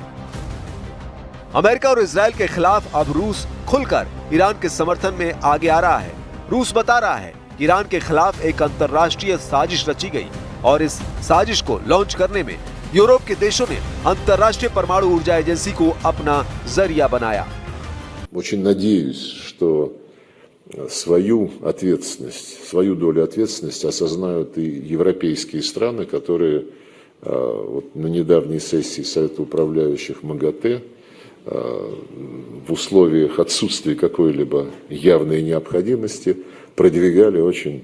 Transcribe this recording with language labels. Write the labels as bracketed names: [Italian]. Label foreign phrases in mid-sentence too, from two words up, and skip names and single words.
[Hindi] अमेरिका और इजराइल के खिलाफ अब रूस खुलकर ईरान के समर्थन में आगे आ रहा है। रूस बता रहा है कि ईरान के खिलाफ एक अंतर्राष्ट्रीय साजिश रची गई और इस साजिश को लॉन्च करने में यूरोप के देशों ने अंतर्राष्ट्रीय परमाणु ऊर्जा एजेंसी को अपना जरिया बनाया। [Russian] Очень надеюсь, что свою ответственность, свою долю ответственности осознают и европейские страны, которые вот на недавней сессии Совета управляющих МАГАТЭ в условиях отсутствия какой-либо явной необходимости продвигали очень.